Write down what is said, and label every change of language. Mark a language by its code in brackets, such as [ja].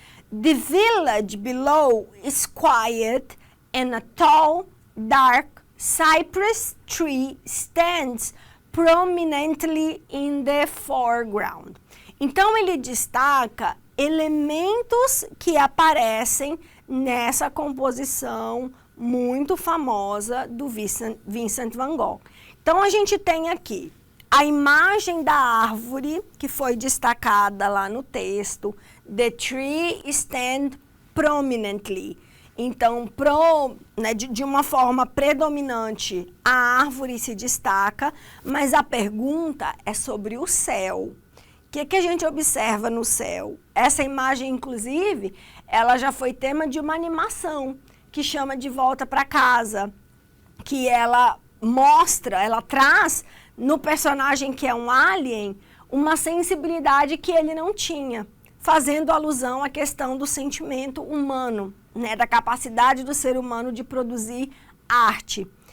[en] The village below is quiet, and a tall, dark cypress tree stands prominently in the foreground. [pt] Então, ele destaca elementos que aparecem nessa composição muito famosa do Vincent van Gogh. Então, a gente tem aqui a imagem da árvore, que foi destacada lá no texto. [en] The tree stands prominently. [pt] Então, de uma forma predominante, a árvore se destaca, mas a pergunta é sobre o céu. O que a gente observa no céu? Essa imagem, inclusive, ela já foi tema de uma animação que chama De Volta para Casa, que ela mostra, ela traz no personagem que é um alien, uma sensibilidade que ele não tinha, fazendo alusão à questão do sentimento humano, né, da capacidade do ser humano de produzir arte.